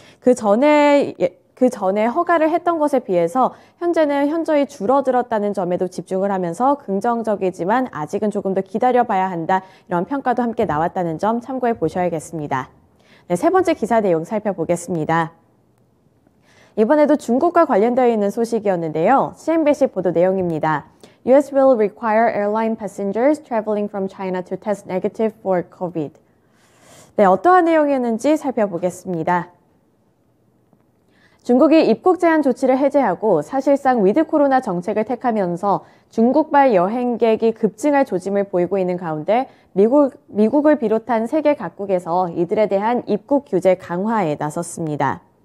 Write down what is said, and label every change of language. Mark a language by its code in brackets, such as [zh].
[ko] 그 전에 허가를 했던 것에 비해서 현재는 현저히 줄어들었다는 점에도 집중을 하면서 긍정적이지만 아직은 조금 더 기다려봐야 한다. 이런 평가도 함께 나왔다는 점 참고해 보셔야겠습니다. 네, 세 번째 기사 내용 살펴보겠습니다. 이번에도 중국과 관련되어 있는 소식이었는데요. CNBC 보도 내용입니다. [en] US will require airline passengers traveling from China to test negative for COVID. [ko] 네, 어떠한 내용이었는지 살펴보겠습니다. 중국이 입국 제한 조치를 해제하고 사실상 위드 코로나 정책을 택하면서 중국발 여행객이 급증할 조짐을 보이고 있는 가운데 미국을 비롯한 세계 각국에서 이들에 대한 입국 규제 강화에 나섰습니다.